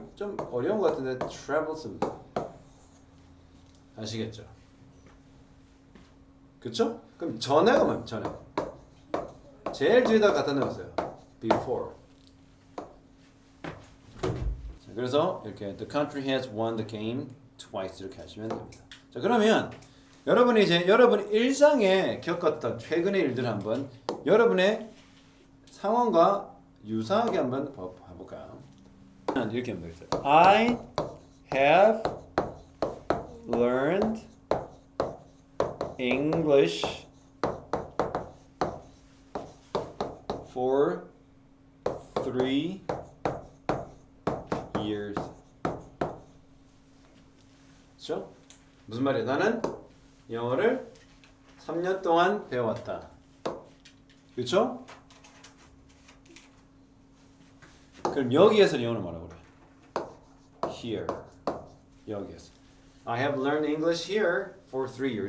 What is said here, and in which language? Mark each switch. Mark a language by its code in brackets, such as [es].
[ko] 좀 어려운 것 같은데 travel 씁니다. 아시겠죠? 그쵸? 그럼 전에가 뭡니까? 전에. 제일 뒤에다 갖다 넣었어요. [en] Before. [ko] 자, 그래서 이렇게 [en] The country has won the game twice [ko] 이렇게 하시면 됩니다. 자, 그러면 여러분이 이제 여러분 일상에 겪었던 최근의 일들 한번 여러분의 상황과 유사하게 한번 봐볼까요? 이렇게 하면 되겠어요. [en] I have learned English for 3 years. [ko] 그렇죠? 무슨 말이야? 나는 영어를 3년 동안 배워왔다. 그렇죠? 그럼 여기에서 영어를 뭐라고 그래? Here. 여기에서. [en] I have learned English here for 3 years.